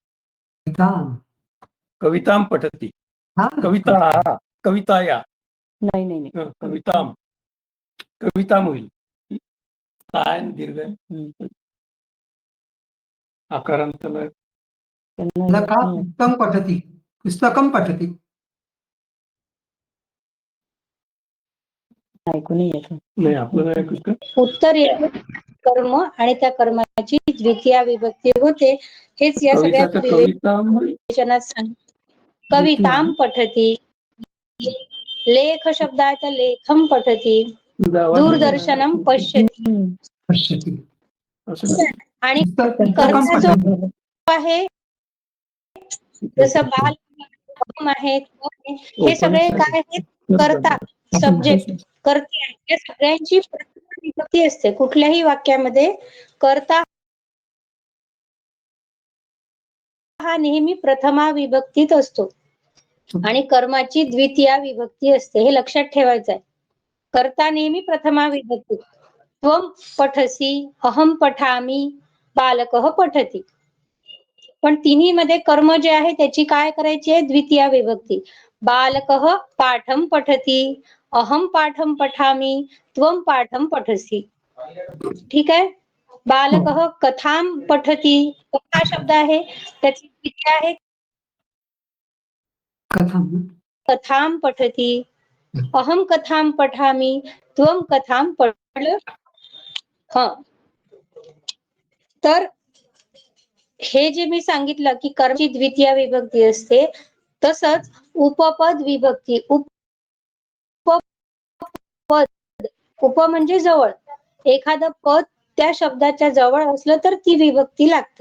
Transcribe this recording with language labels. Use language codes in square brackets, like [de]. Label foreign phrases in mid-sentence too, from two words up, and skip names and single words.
[sa] कवितां पठति. कविता कविताया [mr] नाही कवितां होईल. काय दीर्घ आकारांत [sa] पुस्तकं पठति. पुस्तकं पठति. [mr] ऐकू नाही येत. नाही आपल्याला ऐकू का? उत्तर येतं कर्म आणि त्या कर्माची द्वितीय विभक्ती होते. हेच या सगळ्या विवेचनात सांगितलं. [sa] कवितां पठती, [mr] लेख शब्द आहे तर [sa] लेखम पठती, दूरदर्शनम पश्यती. [mr] आणि कर्ता जो आहे जसं बाल आहे हे सगळे काय आहेत? कर्ता, सब्जेक्ट, कर्ते आहे. या सगळ्यांची प्रथमा विभक्ती असते. कुठल्याही वाक्यामध्ये कर्ता हा नेहमी प्रथमा विभक्तीत असतो आणि कर्माची द्वितीय विभक्ती असते. हे लक्षात ठेवायचं आहे. कर्ता नेहमी प्रथमा विभक्ती. [sa] त्वं पठसी, अहम पठामी, बालकः पठती. [mr] पण तिन्ही मध्ये कर्म जे आहे त्याची काय करायची आहे? द्वितीय विभक्ती. [sa] बालकः पाठम पठती, अहम पाठम पठामी, त्वं पाठम पठसी. [mr] ठीक आहे. [sa] बालकः कथां पठती, [mr] कथा शब्द आहे त्याची द्वितीय आहे [sa] कथां पठती, अहम कथां पठामी, त्वं कथां पठ. [mr] तर हे जे मी सांगितलं की कर्मची द्वितीय विभक्ती असते, तसंच उपपद विभक्ती. उपपद, उप म्हणजे जवळ, एखादं पद त्या शब्दाच्या जवळ असलं तर ती विभक्ती लागते.